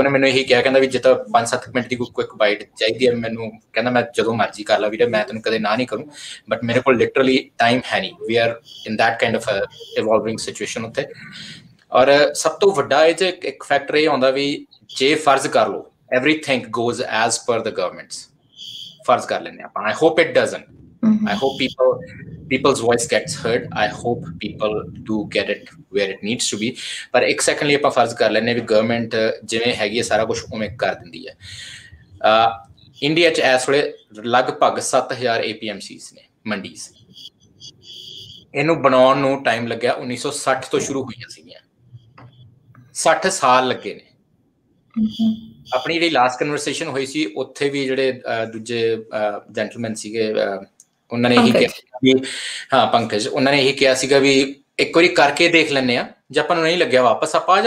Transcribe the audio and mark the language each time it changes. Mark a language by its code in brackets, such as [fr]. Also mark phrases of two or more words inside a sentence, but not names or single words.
[pa] ਉਹਨੇ ਮੈਨੂੰ ਇਹੀ ਕਿਹਾ ਕਹਿੰਦਾ ਵੀ ਜੇ ਤਾਂ 5-7 ਮਿੰਟ ਦੀ ਕੋਈ [en] quick bite [pa] ਚਾਹੀਦੀ ਹੈ ਮੈਨੂੰ ਕਹਿੰਦਾ ਮੈਂ ਜਦੋਂ ਮਰਜ਼ੀ ਕਰ ਲਾ ਵੀਰੇ ਮੈਂ ਤੈਨੂੰ ਕਦੇ ਨਾ ਨਹੀਂ ਕਰੂੰ ਬਟ ਮੇਰੇ ਕੋਲ [en] literally time [pa] ਹੈ ਨਹੀਂ [en] we are in that kind of evolving situation [pa] ਉੱਥੇ ਔਰ ਸਭ ਤੋਂ ਵੱਡਾ ਇਹ 'ਚ ਇੱਕ ਫੈਕਟਰ ਇਹ ਆਉਂਦਾ ਵੀ ਜੇ ਫਰਜ਼ ਕਰ ਲਓ [en] everything goes as per the government's [pa] ਫਰਜ਼ ਕਰ ਲੈਂਦੇ ਆਪਾਂ [en] I hope it doesn't I hope people's voice gets heard. I hope people do get it where it needs to be. [pa] ਪਰ ਇੱਕ second ਲਈ ਆਪਾਂ ਫਰਜ਼ ਕਰ ਲੈਣੇ ਵੀ government ਜਿਵੇਂ ਹੈਗੀ ਸਾਰਾ ਕੁਝ ਉਵੇਂ ਕਰ ਦਿੰਦੀ ਹੈ ਇੰਡੀਆ ਚ ਇਸ ਵੇਲੇ ਲਗਭਗ 7000 APMCs ਨੇ ਮੰਡੀਜ਼ ਇਹਨੂੰ ਬਣਾਉਣ ਨੂੰ ਟਾਈਮ ਲੱਗਿਆ 1960 ਤੋਂ ਸ਼ੁਰੂ ਹੋਈਆਂ ਸੀਗੀਆਂ 60 ਸਾਲ ਲੱਗੇ ਨੇ ਆਪਣੀ ਜਿਹੜੀ [en] last conversation [pa] ਹੋਈ ਸੀ ਉੱਥੇ ਵੀ ਜਿਹੜੇ ਦੂਜੇ ਜੈਂਟਲਮੈਨ ਸੀਗੇ ਉਹਨਾਂ ਨੇ ਇਹੀ ਕਿਹਾ ਵੀ ਹਾਂ ਪੰਕਜ ਉਹਨਾਂ ਨੇ ਇਹੀ ਕਿਹਾ ਸੀਗਾ ਵੀ ਇੱਕ ਵਾਰੀ ਕਰਕੇ ਦੇਖ ਲੈਂਦੇ ਆ ਜੇ ਆਪਾਂ ਨੂੰ ਨਹੀਂ ਲੱਗਿਆ ਵਾਪਸ ਆਪਾਂ ਆ